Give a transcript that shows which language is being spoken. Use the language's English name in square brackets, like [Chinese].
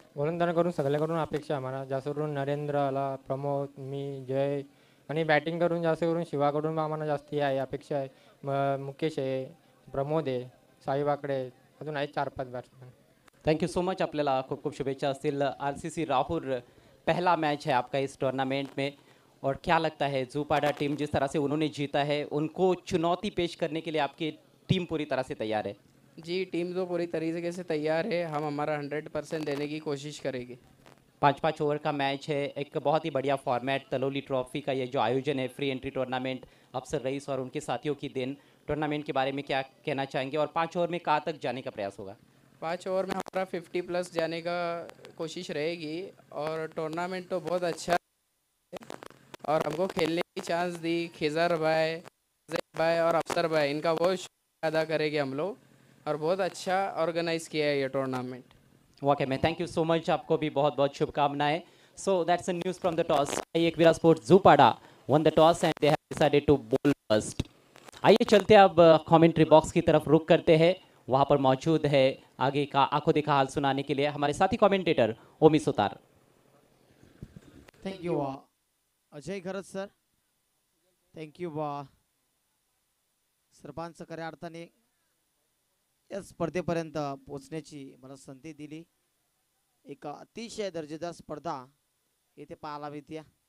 [Marathi] गोलंदाजांकडून सगळ्याकडून अपेक्षा आम्हाला, जास्त करून नरेंद्र आला, प्रमोद, मी, जय आणि बॅटिंग करून जास्त करून शिवाकडून आम्हाला जास्त आहे अपेक्षा आहे। मुकेश आहे, प्रमोद आहे, साई बाकडे, अजून आहेत 4-5 batsman. [English] thank you so much, [Marathi] आपल्याला खूप खूप शुभेच्छा असतील। [Hindi] आरसीसी राहुल पहला मैच है आपका इस टूर्नामेंट में और क्या लगता है जूपाडा टीम जिस तरह से उन्होंने जीता है, उनको चुनौती पेश करने के लिए आपकी टीम पूरी तरह से तैयार है? जी, टीम तो पूरी तरीके से तैयार है, हम हमारा 100% देने की कोशिश करेंगे। 5-5 ओवर का मैच है, एक बहुत ही बढ़िया फॉर्मेट। तलोली ट्रॉफी का ये जो आयोजन है, फ्री एंट्री टूर्नामेंट, अफसर रईस और उनके साथियों की देन। टूर्नामेंट के बारे में क्या कहना चाहेंगे और 5 ओवर में कहाँ तक जाने का प्रयास होगा? 5 ओवर में हमारा 50+ जाने का कोशिश रहेगी और टूर्नामेंट तो बहुत अच्छा है और हमको खेलने की चांस दी खिजर भाई, जैद भाई और अफसर भाई, इनका बहुत शुक्रिया अदा करेंगे हम लोग और बहुत अच्छा ऑर्गेनाइज किया है ये टूर्नामेंट। वाकई में [English] thank you so much, [Hindi] आपको भी बहुत बहुत शुभकामनाएं। [English] So that's the news from the toss. Ekvira sports Jupada won the toss and they have decided to bowl first. [Hindi] आइए चलते अब कमेंट्री बॉक्स की तरफ रुख करते हैं। वहां पर मौजूद है आगे का आंखों देखा हाल सुनाने के लिए हमारे साथी कमेंटेटर ओमी सुतार। [Marathi] थँक्यू अजय खरच सर. थँक्यू सर्वांच खऱ्या अर्थाने या स्पर्धेपर्यंत पोहोचण्याची मला संधी दिली. एक अतिशय दर्जेदार स्पर्धा येथे पाहायला मिळते.